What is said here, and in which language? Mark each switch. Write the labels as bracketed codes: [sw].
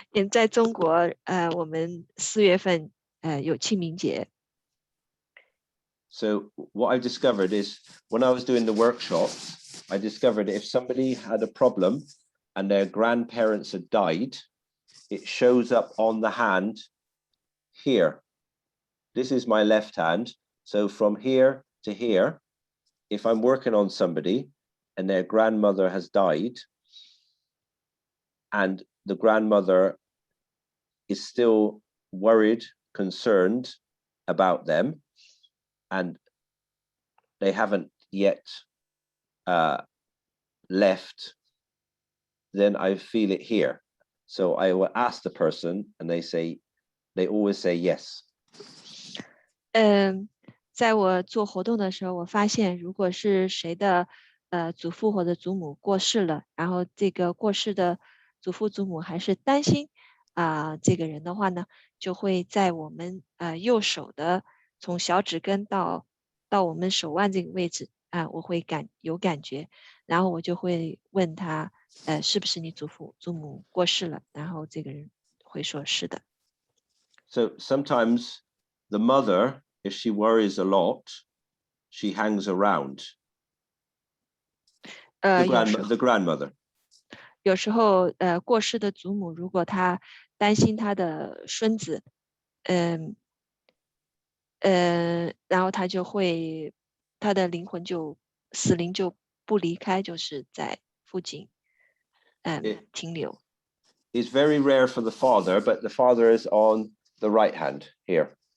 [zh] 在中国，我们4月份有清明节。 [en] So what I've discovered is when I was doing the workshops, I discovered if somebody had a problem and their grandparents had died, it shows up on the hand here. This is my left hand. So from here to here, if I'm working on somebody and their grandmother has died and the grandmother is still worried, concerned about them, and they haven't yet left, then I feel it here. So I will ask the person and they always say yes. [zh] 在我做活动的时候，我发现如果是谁的祖父或者祖母过世了，然后这个过世的祖父祖母还是担心这个人的话呢，就会在我们右手的从小指根到我们手腕这个位置我会有感觉，然后我就会问他是不是你祖父祖母过世了，然后这个人会说是的。 [en] So sometimes the mother, if she worries a lot, she hangs around. The grandmother. [zh] 有时候过世的祖母如果她担心她的孙子，嗯然后她就会她的灵魂就死灵就不离开，就是在附近停留。 [en] It's very rare for the father, but the father is on the right hand here.